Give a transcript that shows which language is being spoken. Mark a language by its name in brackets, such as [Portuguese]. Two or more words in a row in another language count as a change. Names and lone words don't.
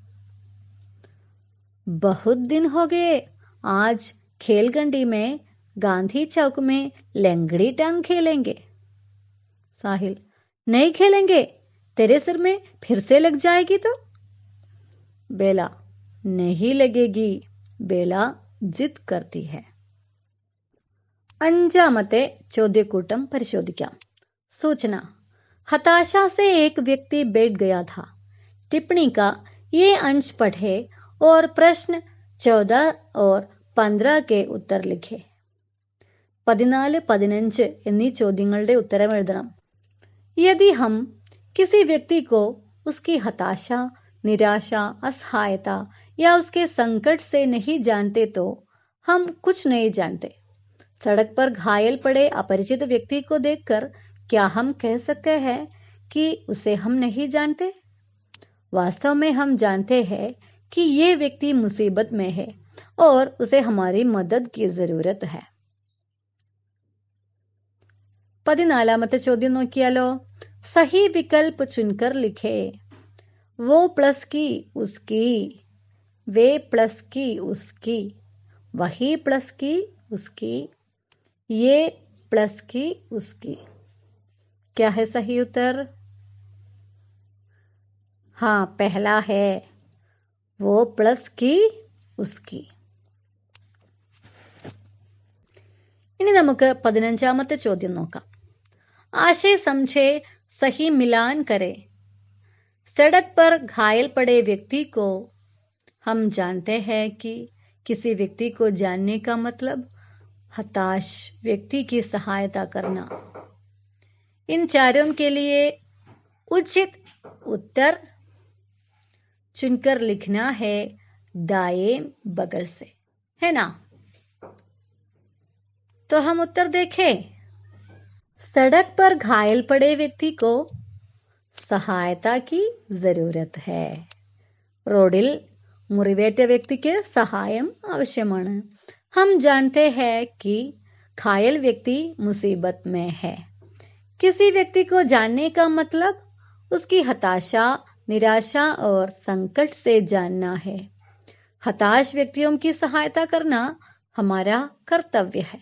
[Hindi] बहुत दिन हो गए, आज खेलगंडी में गांधी चौक में लंगड़ी टांग खेलेंगे. साहिल, नहीं खेलेंगे, तेरे सिर में फिर से लग जाएगी तो? बेला, नहीं लगेगी, बेला जिद करती है. [Malayalam] അഞ്ചാമത്തെ ചോദ്യക്കൂട്ടം പരിശോധിക്കാം. [Hindi] सूचना. हताशा से एक व्यक्ति बैठ गया था. टिप्पणी का ये अंश पढ़े और प्रश्न 14 और 15 के उत्तर लिखे. [Malayalam] 14, 15 എന്നീ ചോദ്യങ്ങളുടെ ഉത്തരം എഴുതണം. [Hindi] यदि हम किसी व्यक्ति को उसकी हताशा, निराशा, असहायता या उसके संकट से नहीं जानते तो हम कुछ नहीं जानते. सड़क पर घायल पड़े अपरिचित व्यक्ति को देखकर क्या हम कह सकते हैं कि उसे हम नहीं जानते? वास्तव में हम जानते हैं कि ये व्यक्ति मुसीबत में है और उसे हमारी मदद की जरूरत है. [Malayalam] 14ാമത്തെ ചോദ്യം നോക്കിയാലോ. [Hindi] सही विकल्प चुनकर लिखे. वो प्लस की, उसकी, वे प्लस की, उसकी, वही प्लस की, उसकी, ये प्लस की, उसकी. क्या है सही उत्तर? हाँ, पहला है, वो प्लस की, उसकी. [Malayalam] ഇനി നമുക്ക് 15ാമത്തെ ചോദ്യം നോക്കാം. [Hindi] आशय समझे, सही मिलान करे. सड़क पर घायल पड़े व्यक्ति को हम जानते हैं कि किसी व्यक्ति को जानने का मतलब हताश व्यक्ति की सहायता करना. इन चारों के लिए उचित उत्तर चुनकर लिखना है दाएं बगल से, है ना. तो हम उत्तर देखें. सड़क पर घायल पड़े व्यक्ति को സഹായതാ की जरूरत है. [Malayalam] റോഡിൽ മുറിവേറ്റ വ്യക്തിക്ക് സഹായം ആവശ്യമാണ്. [Hindi] हम जानते हैं कि घायल व्यक्ति मुसीबत में है. किसी व्यक्ति को जानने का मतलब उसकी हताशा, निराशा और संकट से जानना है. हताश व्यक्तियों की सहायता करना हमारा कर्तव्य है.